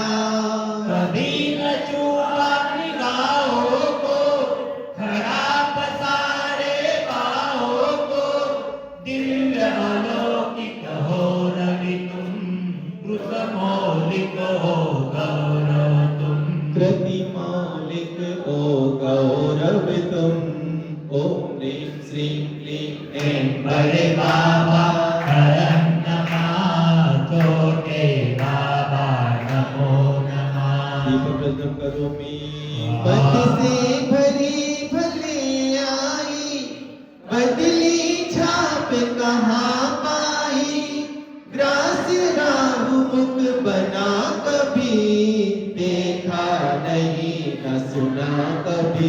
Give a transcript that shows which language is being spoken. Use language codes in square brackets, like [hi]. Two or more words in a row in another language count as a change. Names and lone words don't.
[hi] कभी न चूका निगाहों को, खड़ा पसारे बाहों को, दिव्य अलौकिक हो रवि तुम, कृत मौलिक हो गौरव तुम। कृति मौलिक ओ गौरव तुम, [sa] ओम ह्रीं श्रीं क्लीं ऐं [hi] बड़े बाबा, [sa] हरं नमः, [hi] छोटे बाबा [sa] नमो नमः। दीप प्रज्वलन करोमि। [hi] पद से भरी भले आई, बदली छाप कहाँ पाई, ग्रास्य राहु मुख बना कभी, देखा नहीं न सुना कभी।